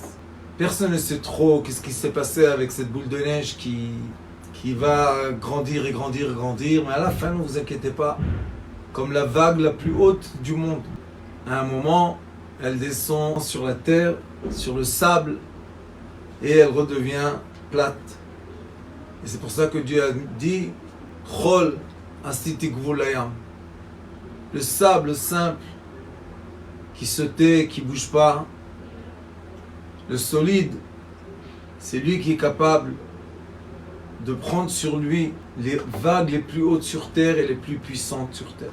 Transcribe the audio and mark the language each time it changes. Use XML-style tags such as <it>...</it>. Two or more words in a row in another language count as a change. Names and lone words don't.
<fr>Personne ne sait trop qu'est-ce qui s'est passé avec cette boule de neige qui va grandir et grandir et grandir, mais à la fin ne vous inquiétez pas, comme la vague la plus haute du monde. À un moment, elle descend sur la terre, sur le sable, et elle redevient plate. Et c'est pour ça que Dieu a dit</fr> <he>חול עשיתי גבול הים.</he> <fr>Le sable simple qui se tait, qui ne bouge pas. Le solide, c'est lui qui est capable de prendre sur lui les vagues les plus hautes sur terre et les plus puissantes sur terre.</fr>